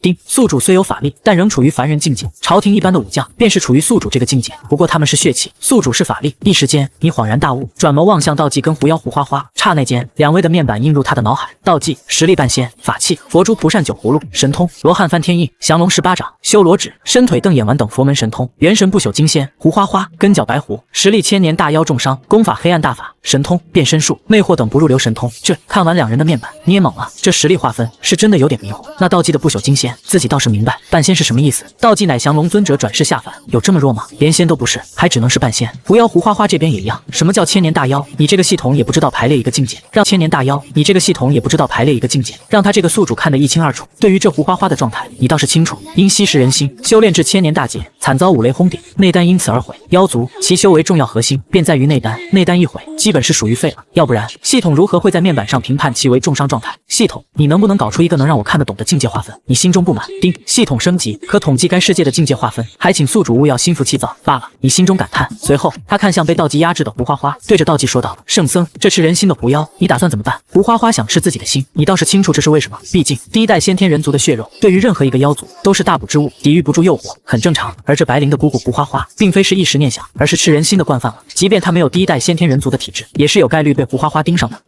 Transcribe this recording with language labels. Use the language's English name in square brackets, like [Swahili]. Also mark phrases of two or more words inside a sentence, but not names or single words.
[Chinese] 丁，宿主雖有法力，但仍處於凡人境界。朝廷一般的武將便是處於宿主這個境界，不過他們是血氣，宿主是法力。一時間，你恍然大悟，轉眸望向道濟跟狐妖胡花花，剎那間，兩位的面板映入他的腦海。道濟實力半仙，法器佛珠蒲扇9葫蘆，神通羅漢翻天印，降龍18掌，修羅指，伸腿瞪眼丸等佛門神通，元神不朽金仙。胡花花根脚白狐，實力千年大妖重傷，功法黑暗大法，神通变身術，魅惑等不入流神通。这看完两人的面板，你也懵了，這實力劃分是真的有點迷糊。那道濟的不朽金仙，自己倒是明白，半仙是什麼意思？道濟乃降龍尊者轉世下凡，有這麼弱嗎？連仙都不是，還只能是半仙。狐妖胡花花這邊也一樣，什麼叫千年大妖？你這個系統也不知道排列一個境界，讓千年大妖，你這個系統也不知道排列一個境界，讓他這個宿主看得一清二楚。對於這胡花花的狀態，你倒是清楚，因吸食人心，修煉至千年大劫，慘遭5雷轟頂，內丹因此而毀。妖族其修為重要核心便在於內丹，內丹一毀，基本是屬於廢了。要不然系統如何會在面板上評判其為重傷狀態？系統，你能不能搞出一個能讓我看得懂的境界劃分？你心中不滿，丁，系統升級可統計該世界的境界劃分，還請宿主勿要心浮氣躁罷了。你心中感嘆。隨後他看向被道濟壓制的胡花花，對着道濟說道：聖僧，這吃人心的狐妖，你打算怎麼辦？胡花花想吃自己的心，你倒是清楚這是為什麼？畢竟第1代先天人族的血肉，對於任何一個妖族都是大補之物，抵禦不住誘惑，很正常。而這白靈的姑姑胡花花，並非是一時念想，而是吃人心的慣犯了。即便他沒有第一代先天人族的體質，也是有概率被胡花花盯上的。